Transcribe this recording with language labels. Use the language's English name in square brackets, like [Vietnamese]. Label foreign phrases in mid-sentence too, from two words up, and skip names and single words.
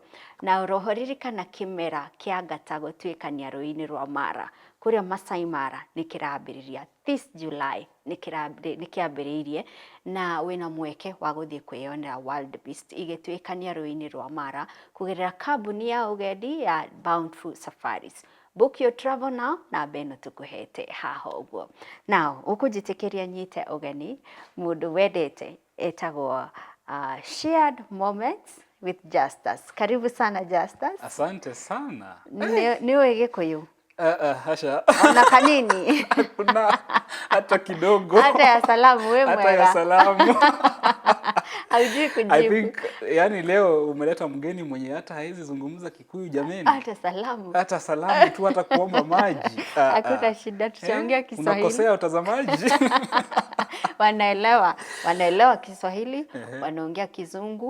[Kikuyu] Na urohoririkana kimera kia ngata gutwikania rũĩ-inĩ rwa Mara kuria Masai Mara nikirambiriria [English] this July [Kikuyu] nikiambiriirie na wina mweke wa guthie kwiyonera [English] wild beast [Kikuyu] igitwikania rũĩ-inĩ rwa Mara kugerera kambuni ya ugendi ya Bountiful Safaris. [English] Book your travel now [Kikuyu] na beno tukuhete haha uguo. Now ukujitikiria nyite ugeni mundu wedete etagwo [English] shared moments with Justus. [Swahili] Karibu sana Justus. Asante sana. Ni wewe Gikuyu? Hasha. [Kikuyu] Ona kanini? [Swahili] Kuna hata kidogo. Hata ya salamu wewe mwega. Hata ya salamu. Haujui kujibu. [English] I think [Swahili] yani leo umeleta mgeni mwenye hata haizi zungumza Kikuyu jameni. Hata salamu. Hata salamu tu, hata kuomba maji. Hakuna shida, tutaongea Kiswahili. Unakosea utazamaji. Wanaelewa Kiswahili, wanaongea Kizungu,